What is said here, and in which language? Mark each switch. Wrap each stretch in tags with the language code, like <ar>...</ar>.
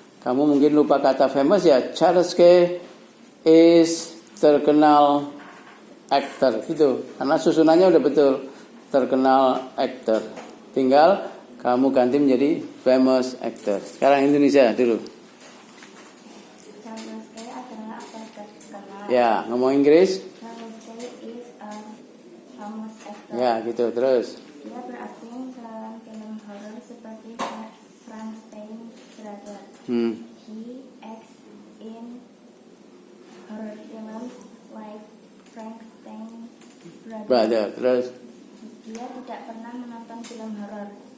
<id>Kamu mungkin lupa kata famous ya. Charles Kay is terkenal actor, gitu. Karena susunannya udah betul. Terkenal actor. Tinggal kamu ganti menjadi famous actor. Sekarang Indonesia dulu. Charles Kay adalah aktor terkenal. Ya, ngomong Inggris.</id> <en>Charles Kay is a famous actor.</en> <id>Ya, gitu terus. Dia berakting dalam film horor seperti Frankenstein's Brother.</id> <en>He acts in horror films like Frankenstein's</en> <id>Brother, terus. Dia tidak pernah menonton film horor.</id>